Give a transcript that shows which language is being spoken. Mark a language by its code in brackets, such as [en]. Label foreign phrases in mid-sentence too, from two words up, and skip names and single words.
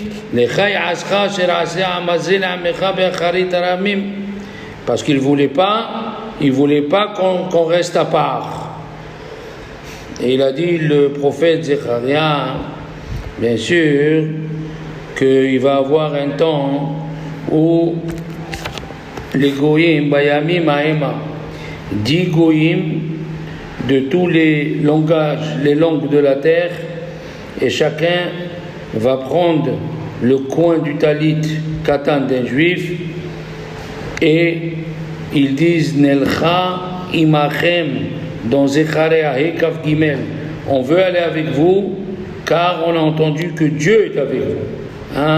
[fr] Parce qu'il voulait pas qu'on reste à part. Et il a dit le prophète Zecharia, bien sûr, qu'il va avoir un temps où les goyim, [he] בימים ההמה, [fr] 10 goyim de tous les langages, les langues de la terre, et chacun va prendre le coin du [he] טלית קטן [fr] d'un juif, et ils disent [he] נלכה עמכם [fr] dans Zechariah Hekav Gimel, on veut aller avec vous car on a entendu que Dieu est avec vous.